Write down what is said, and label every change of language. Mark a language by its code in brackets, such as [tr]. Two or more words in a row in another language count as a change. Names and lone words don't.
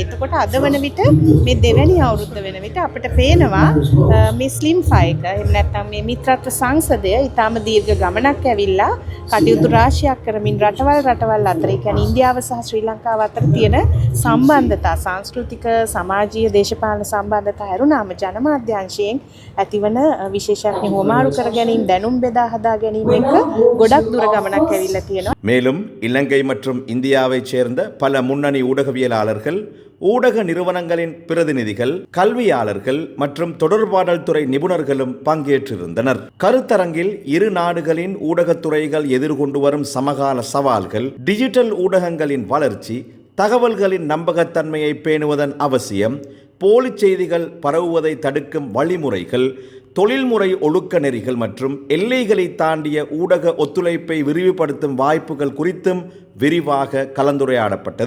[si] එතකොට අද වන විට මේ දෙවැනි අවුරුද්ද වෙන විට අපිට පේනවා මේ ස්ලිම් ෆයික එහෙම නැත්නම් මේ මිත්‍රත්ව සංසදය ඊටාම දීර්ඝ ගමනක් ඇවිල්ලා කටයුතු රාශියක් කරමින් රටවල් අතර, ඒ කියන්නේ ඉන්දියාව සහ ශ්‍රී ලංකාව අතර තියෙන සම්බන්ධතා, සංස්කෘතික, සමාජීය, දේශපාලන සම්බන්ධතා හැරුණාම ජනමාධ්‍යංශයෙන් ඇතිවන විශේෂඥ හුවමාරු කර ගැනීම, දැනුම් බෙදා හදා ගැනීම එක ගොඩක් දුර ගමනක් ඇවිල්ලා තියෙනවා. [ta] மேலும் இலங்கை மற்றும் இந்தியாவைச் சேர்ந்த பல முன்னணி ஊடகவியலாளர்கள், ஊடக நிறுவனங்களின் பிரதிநிதிகள், கல்வியாளர்கள் மற்றும் தொடர்பாடல் துறை நிபுணர்களும் பங்கேற்றிருந்தனர். கருத்தரங்கில் இரு நாடுகளின் ஊடகத்துறைகள் எதிர்கொண்டு வரும் சமகால சவால்கள், டிஜிட்டல் ஊடகங்களின் வளர்ச்சி, தகவல்களின் நம்பகத்தன்மையை பேணுவதன் அவசியம், போலி செய்திகள் பரவுவதை தடுக்கும் வழிமுறைகள், தொழில்முறை ஒழுக்க நெறிகள் மற்றும் எல்லைகளை தாண்டிய ஊடக ஒத்துழைப்பை விரிவுபடுத்தும் வாய்ப்புகள் குறித்தும் விரிவாக கலந்துரையாடப்பட்டது.